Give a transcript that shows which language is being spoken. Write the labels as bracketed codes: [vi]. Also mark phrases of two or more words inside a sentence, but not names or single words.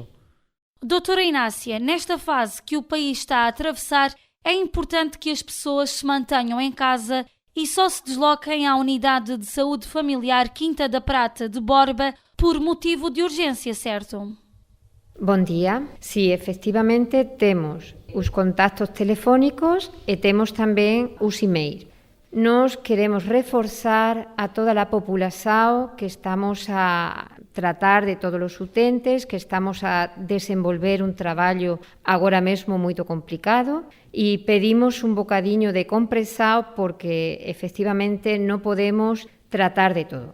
[pt] Doutora Inácia, nesta fase que o país está a atravessar, é importante que as pessoas se mantenham em casa e só se desloquem à Unidade de Saúde Familiar Quinta da Prata de Borba por motivo de urgência, certo? Bom dia. [gl] Sí, efectivamente temos os contactos telefónicos e temos tamén os e-mails. Nós queremos reforzar a toda a população que estamos a tratar de todos os utentes, que estamos a desenvolver un traballo agora mesmo moito complicado e pedimos un bocadiño de comprensión porque efectivamente non podemos tratar de todo.